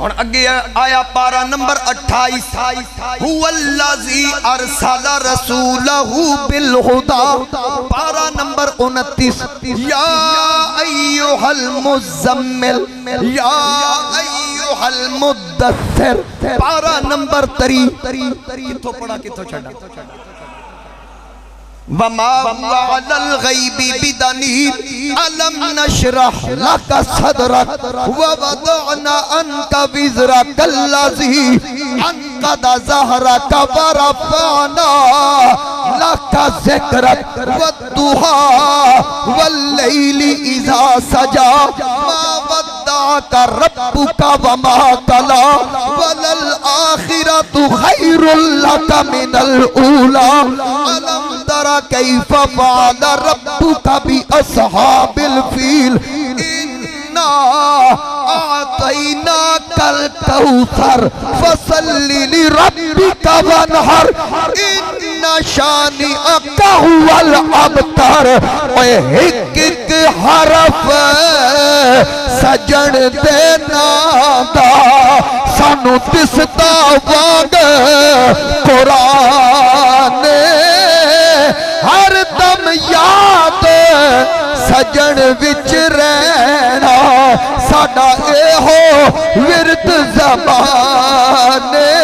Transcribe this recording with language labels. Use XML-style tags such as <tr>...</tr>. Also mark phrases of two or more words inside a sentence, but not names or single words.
<pa>ਹੁਣ ਅੱਗੇ ਆਇਆ ਪਾਰਾ ਨੰਬਰ 28</pa> <ar>هو الذي أرسل رسوله بالهدى.</ar> <pa>ਪਾਰਾ ਨੰਬਰ</pa> <ar>29 يا أيها المزمل يا أيها المدثر.</ar> <pa>ਪਾਰਾ ਨੰਬਰ 30 ਕਿੱਥੋਂ ਪੜ੍ਹਾ ਕਿੱਥੋਂ ਛੱਡਾ।</pa> <ar>وما على الغيب بضنين ألم نشرح لك صدرك ووضعنا عنك وزرك الذي أنقض ظهرك ورفعنا لك ذكرك والضحى والليل إذا سجى ما ودعك ربك وما قلى وللآخرة خير لك من الأولى. ألم تر كيف فعل ربك بأصحاب الفيل إنا أعطيناك الكوثر فصل لربك وانحر إن شانئك هو الأبتر.</ar> <pa>ਓਏ ਹਿੱਕ ਹਿੱਕ ਹਰਫ਼ ਸੱਜਣ ਦੇ ਨਾਮ ਦਾ ਸਾਨੂੰ ਦਿਸਦਾ ਵਾਂਗ ਕੁਰਾਨ ਹਰ ਦਮ ਯਾਦ ਸੱਜਣ ਵਿਚ ਰਹਿਣਾ ਸਾਡਾ ਏਹੋ ਵਿਰਦ ਜ਼ਮਾਨੇ।</pa>